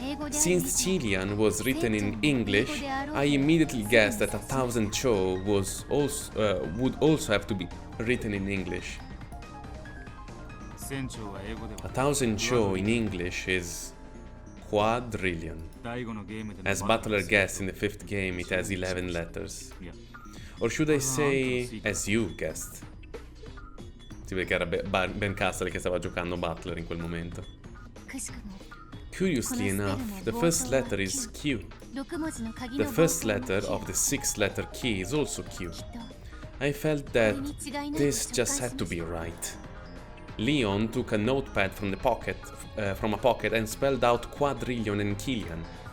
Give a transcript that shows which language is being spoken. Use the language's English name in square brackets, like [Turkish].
[English] Since Chilean was written in English, I immediately guessed that 1,000 cho would also have to be written in English. 1,000 cho in English is quadrillion. As Butler guessed in the 5th game, it has 11 letters. Or should I say, as you guessed? [Italian] Si vede che era Ben Castle che stava giocando Butler in quel momento. [English] Curiously enough, the first letter is Q. The first letter of the 6th letter key is also Q. I felt that this just had to be right. Leon took a notepad from a pocket and spelled out quadrillion and Killian.